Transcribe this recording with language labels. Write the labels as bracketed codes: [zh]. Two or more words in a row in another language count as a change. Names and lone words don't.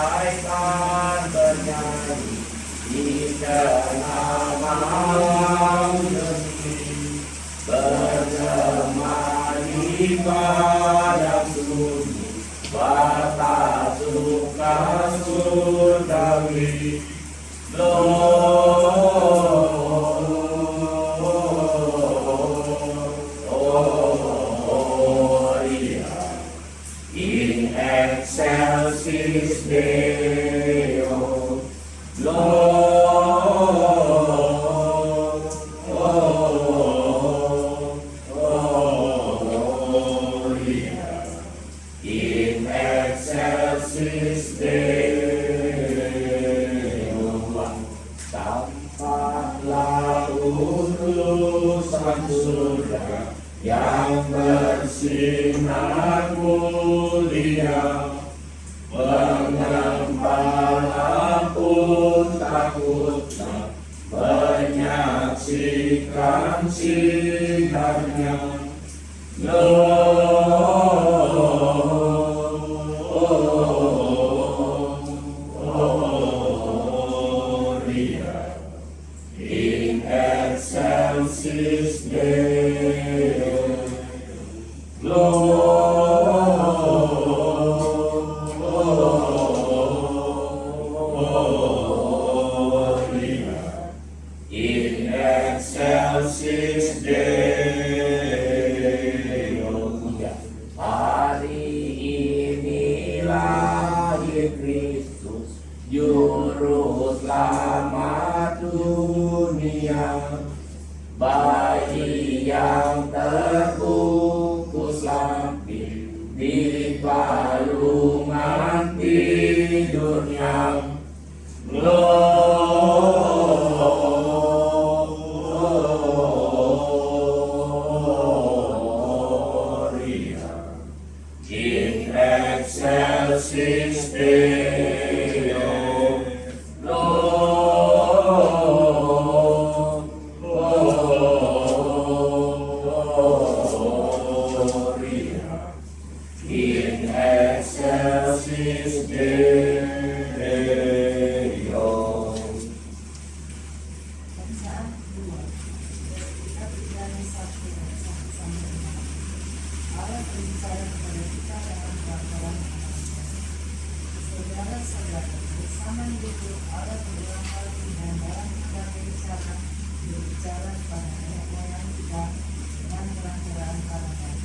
[id] malaikat bernyanyi di tengah malam sunyi, bergema di padang sunyi, batas suka surgawi. [la] Gloria in excelsis Deo. Gloria in excelsis Deo. [id] Tampaklah utusan surga yang bersinar mulia, pengembala pun takutlah menyaksikan sinarnya. [la] Gloria in excelsis Deo. Gloria in excelsis Deo. [id] Hari ini lahir Kristus, juru selamat dunia. Bayi yang terbungkus lampir di palungan tidurnya. [la] Gloria in excelsis Deo. Gloria in excelsis Deo. [id] Bacaan 2 dari kitab Ibrani 1 ayat 1 sampai 6. Allah berbicara kepada kita dalam peraturan anaknya. Saudara-saudara, bersama hidup Allah berulang kali dan dalam berbagai cara berbicara kepada nenek moyang kita dengan perantaraan para nabi.